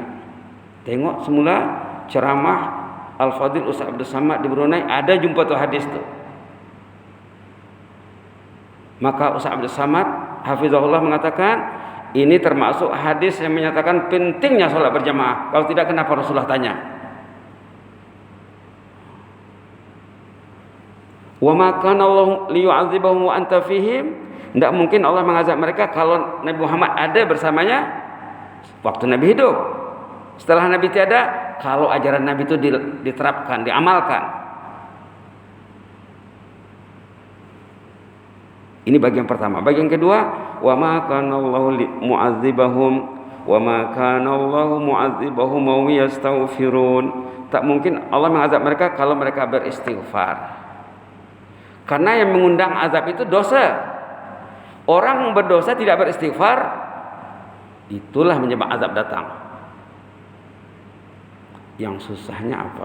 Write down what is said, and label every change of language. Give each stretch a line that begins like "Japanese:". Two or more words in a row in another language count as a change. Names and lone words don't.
Malay: Tengok semula ceramah Al-Fadhil Ustaz Abdul Samad di Brunei, ada jumpa tu hadis tu. Maka Ustaz Abdul Samad hafizahullah mengatakan, ini termasuk hadis yang menyatakan pentingnya solat berjamaah. Kalau tidak, kenapa Rasulullah tanya?
Arabic: وما كان الله ليعذبهم وأنت فيهم.
Malay: Tidak mungkin Allah mengazab mereka kalau Nabi Muhammad ada bersamanya waktu Nabi hidup. Setelah Nabi tiada, kalau ajaran Nabi itu diterapkan, diamalkan. Ini bagian pertama. Bagian kedua,
Arabic: وما كان الله معذبهم وما كان الله معذبهم ويستغفرون.
Malay: Tak mungkin Allah mengazab mereka kalau mereka beristighfar. Karena yang mengundang azab itu dosa. Orang berdosa tidak beristighfar, itulah menyebabkan azab datang. Yang susahnya apa?